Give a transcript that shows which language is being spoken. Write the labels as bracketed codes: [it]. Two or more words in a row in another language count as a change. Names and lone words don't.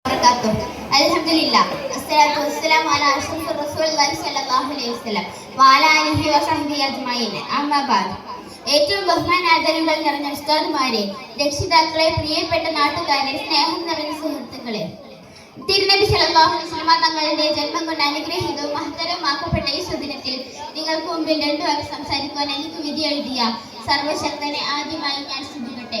[ar] وبركاته. الحمد لله والصلاة والسلام على أشرف رسول الله صلى الله عليه وسلم وعلى آله وصحبه أجمعين. أما بعد. [ml] ഏറ്റവും ബഹുമാനാദരവുകൾ നിറഞ്ഞ ഉസ്താദുമാരെ, രക്ഷിതാക്കളെ, പ്രിയപ്പെട്ട നാട്ടുകാരെ, സ്നേഹം നിറഞ്ഞ സുഹൃത്തുക്കളെ, തിരുനബി [ar] صلى الله عليه وسلم [ml] തങ്ങളുടെ ജന്മം കൊണ്ട് അനുഗ്രഹീതവും മഹത്തരമാക്കപ്പെട്ട ഈ സുദിനത്തിൽ നിങ്ങൾക്ക് മുമ്പിൽ രണ്ടു വാക്ക് സംസാരിക്കുവാൻ എനിക്ക് വിധി എഴുതിയ സർവശക്തനെ ആദ്യമായി ഞാൻ സ്തുതിക്കട്ടെ.